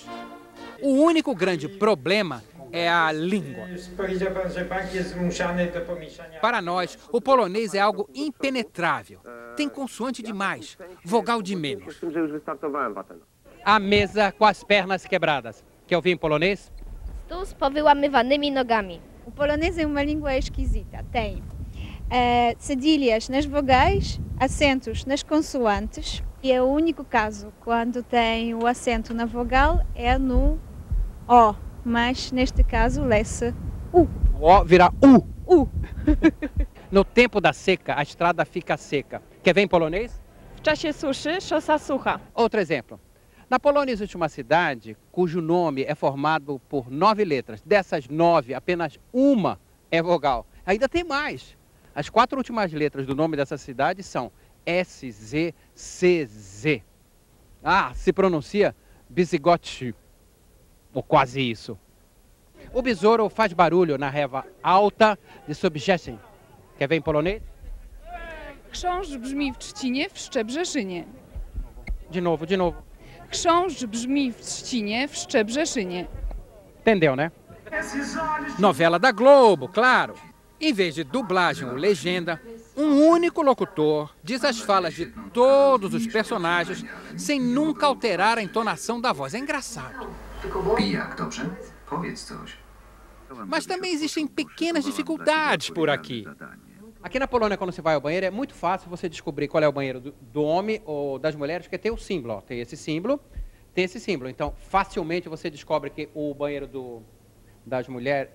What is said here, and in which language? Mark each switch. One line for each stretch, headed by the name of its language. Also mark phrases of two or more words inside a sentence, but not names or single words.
Portuguese: O único grande problema é a língua. Para nós, o polonês é algo impenetrável. Tem consoante demais, vogal de menos. A mesa com as pernas quebradas. Quer ouvir em polonês?
Polish: Stół z powyłamywanymi nogami.
Portuguese: O polonês é uma língua esquisita. Tem cedilhas nas vogais, acentos nas consoantes. E é o único caso quando tem o acento na vogal é no O. Mas neste caso lê-se U. O O vira U. U. No tempo da seca, a estrada fica seca. Quer ver em polonês?
Polish: W czasie suszy szosa sucha.
Portuguese: Outro exemplo. Na Polônia existe uma cidade cujo nome é formado por 9 letras. Dessas 9, apenas uma é vogal. Ainda tem mais. As 4 últimas letras do nome dessa cidade são S, Z, C, Z. Ah, se pronuncia Bzygoty, ou quase isso. O besouro faz barulho na reva alta de Sobieskiego. Quer ver em polonês?
Polish: Chrząszcz brzmi w Trzcinie, w Szczebrzeszynie.
Portuguese: De novo, de novo.
Polish: Chrząszcz brzmi w Trzcinie, w Szczebrzeszynie.
Portuguese: Entendeu, né? Novela da Globo, claro. Em vez de dublagem ou legenda, um único locutor diz as falas de todos os personagens sem nunca alterar a entonação da voz. É engraçado.
Polish: I jak, dobrze? Powiedz coś.
Portuguese: Mas também existem pequenas dificuldades por aqui. Aqui na Polônia, quando você vai ao banheiro, é muito fácil você descobrir qual é o banheiro do homem ou das mulheres, porque tem o símbolo. Ó. Tem esse símbolo. Então, facilmente você descobre que o banheiro das mulheres...